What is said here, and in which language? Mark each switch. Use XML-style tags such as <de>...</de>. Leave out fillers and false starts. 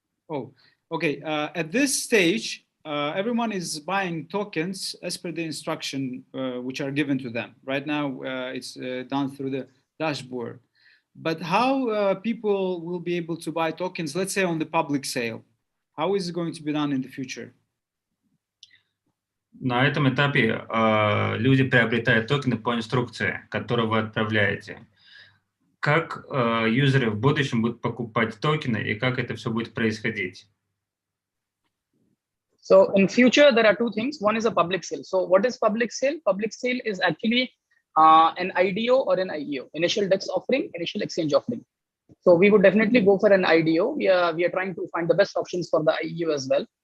<en>At this stage, everyone is buying tokens as per the instruction which are given to them. Right now, it's done through the dashboard. But how people will be able to buy tokens, let's say on the public sale? How is it going to be done in the future?</en> <ru>На этом этапе люди приобретают токены по инструкции, которую вы отправляете. Как юзеры в будущем будут покупать токены и как это все будет происходить?</ru> <en>So in future, there are two things. One is a public sale. So what is public sale? Public sale is actually an IDO or an IEO, initial DEX offering, initial exchange offering. So we would definitely go for an IDO. We are trying to find the best options for the IEO as well.</en>